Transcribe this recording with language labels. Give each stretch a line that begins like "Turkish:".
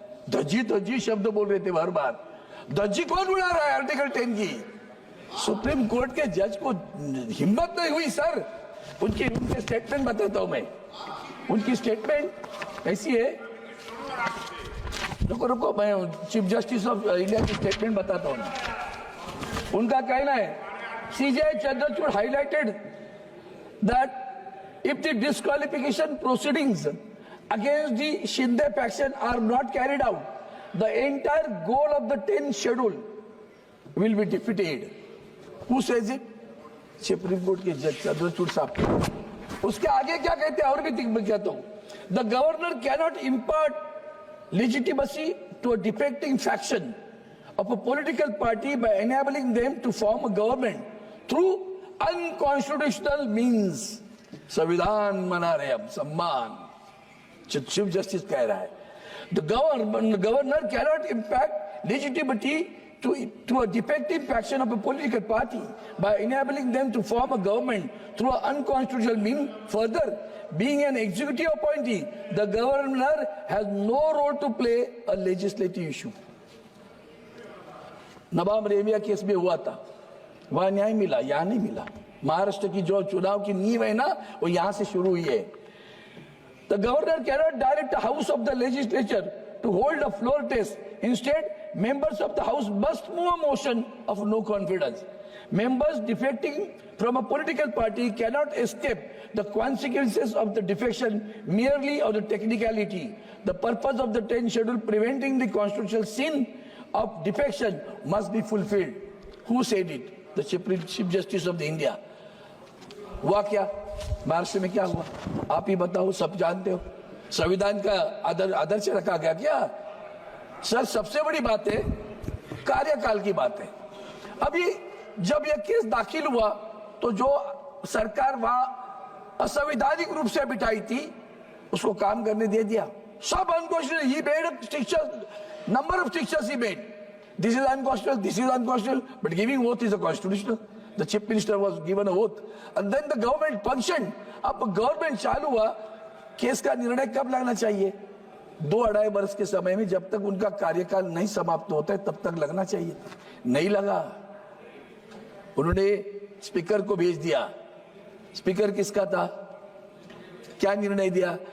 Hindi: धज्जी शब्द बोल रहे थे हर बार, धज्जी कौन उड़ा रहा है आर्टिकल 10 की? सुप्रीम कोर्ट के जज को हिम्मत नहीं हुई सर। उनके स्टेटमेंट बताता हूं मैं, उनकी स्टेटमेंट ऐसी है, रुको मैं चीफ जस्टिस ऑफ इंडिया की स्टेटमेंट बताता हूं। उनका कहना है,
English: CJI Chandrachud highlighted that if the disqualification proceedings against the Shinde faction are not carried out, the entire goal of the 10th schedule will be defeated. Who says it?
Hindi: Supreme court के जज चंद्रचूड़ साहब। उसके आगे क्या कहते हैं और भी कहता हूं,
English: the governor cannot impart legitimacy to a defecting faction of a political party by enabling them to form a government through unconstitutional means.
Hindi: संविधान मना रहे हम, सम्मान। चीफ जस्टिस कह रहा है,
English: the governor cannot impact legitimacy to a defective faction of a political party by enabling them to form a government through an unconstitutional means. Further, being an executive appointee, the governor has no role to play a legislative issue.
Hindi: Nawab Rebia case में हुआ था, वहां न्याय मिला, यहां नहीं मिला। महाराष्ट्र की जो चुनाव की नींव है ना, वो यहां से शुरू हुई है।
English: The governor cannot direct the House of the Legislature to hold a floor test. Instead, members of the House must move a motion of no confidence. Members defecting from a political party cannot escape the consequences of the defection merely on the technicality. The purpose of the 10th schedule preventing the constitutional sin of defection must be fulfilled. Who said it? The Chief Justice of the India.
Hindi: हुआ क्या महाराष्ट्र में, क्या हुआ आप ही बताओ, सब जानते हो। संविधान का आदर्श रखा गया क्या? सर सबसे बड़ी बात है कार्यकाल की बात है। अभी जब यह केस दाखिल हुआ तो जो सरकार वहां असंवैधानिक रूप से बिठाई थी उसको काम करने दे दिया।
English: सब unconstitutional, he made stricture, number of strictures he made, this is unconstitutional, this is unconstitutional, but giving oath is a constitutional. The chief minister was given an oath and then the government functioned.
Hindi: अब government चालू हुआ, case का निर्णय कब लगना चाहिए? 2-2.5 वर्ष के समय में, जब तक उनका कार्यकाल नहीं समाप्त होता है तब तक लगना चाहिए, नहीं लगा। उन्होंने स्पीकर को भेज दिया। स्पीकर किसका था? क्या निर्णय दिया?